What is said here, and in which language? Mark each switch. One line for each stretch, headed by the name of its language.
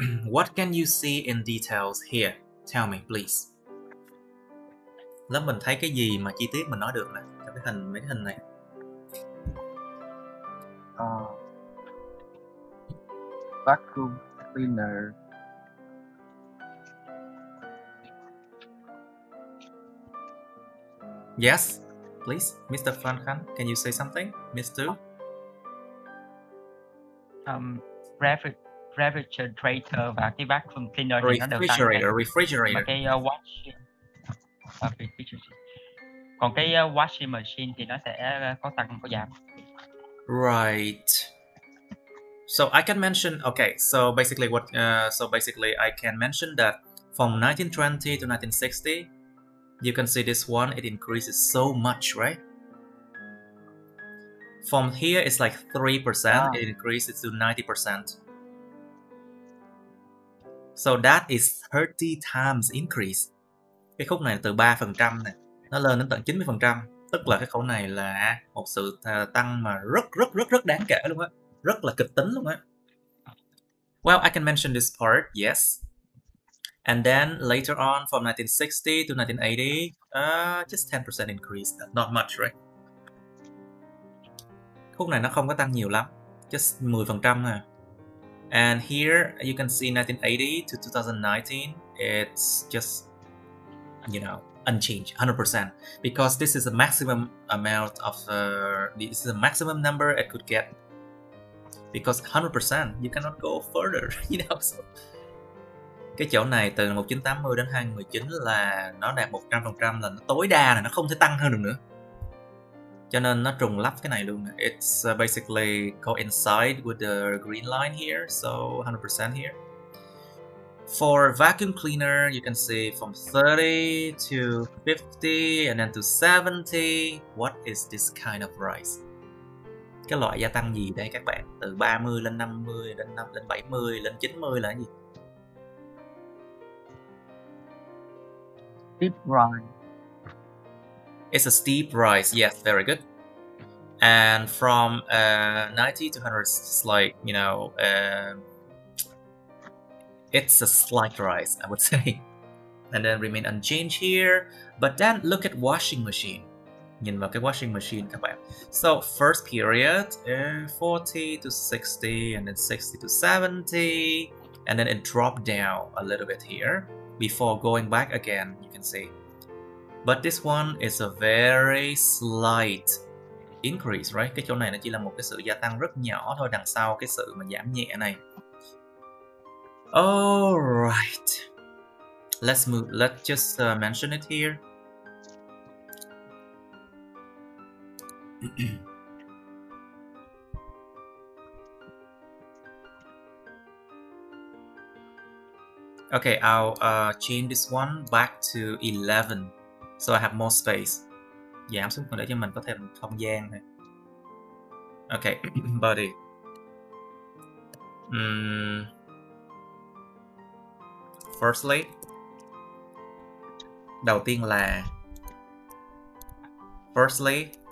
English: What can you see in details here? Tell me, please.
Vietnamese: Lớp mình thấy cái gì mà chi tiết mình nói được nè, trong cái mấy cái hình này.
English: Vacuum cleaner. Yes, please, Mr. Phan Khan, can you say something, Mr.
Vietnamese: Refrigerator và cái vacuum cleaner thì nó đều tăng.
English: Refrigerator.
Vietnamese: Mà cái còn cái washing machine thì nó sẽ có tăng có giảm.
English: Right. So I can mention, okay, so basically I can mention that from 1920 to 1960, you can see this one, it increases so much, right? From here, it's like 3%, it increases to 90%. So that is 30 times increase.
Vietnamese: Cái khúc này từ 3% này, nó lên đến tận 90%. Tức là cái khẩu này là một sự tăng mà rất đáng kể luôn á. Rất là kịch tính luôn á.
English: Well, I can mention this part, yes. And then later on, from 1960 to 1980, just 10% increase. Not much, right?
Vietnamese: Khúc này nó không có tăng nhiều lắm.
English: Just 10% nè. And here, you can see 1980 to 2019, it's just, you know, unchanged, 100%. Because this is the maximum amount of, this is the maximum number it could get. Because 100%, you cannot go further, you know. So,
Vietnamese: cái chỗ này từ 1980 đến 2019 là nó đạt 100%, là nó tối đa, là nó không thể tăng hơn được nữa. Cho nên nó trùng lắp cái này luôn.
English: It's basically coincide with the green line here, so 100% here. For vacuum cleaner, you can see from 30 to 50 and then to 70. What is this kind of rise?
Vietnamese: Cái loại gia tăng gì đây các bạn? Từ 30 lên 50 lên 70 lên 90 là cái gì?
English: Steep rise. It's a steep rise. Yes, very good. And from 90 to 100, it's like, you know, it's a slight rise, I would say. And then remain unchanged here. But then look at washing machine.
Vietnamese: Nhìn vào cái washing machine các bạn.
English: So first period, 40 to 60, and then 60 to 70, and then it dropped down a little bit here before going back again, you can see. But this one is a very slight increase, right?
Vietnamese: Cái chỗ này nó chỉ là một cái sự gia tăng rất nhỏ thôi đằng sau cái sự mà giảm nhẹ này.
English: Alright. Let's just mention it here. Okay, I'll change this one back to 11, so I have more space.
Vietnamese: Giảm xuống để cho mình có thêm không gian này.
English: Okay, body.
Vietnamese: Firstly, đầu tiên là firstly,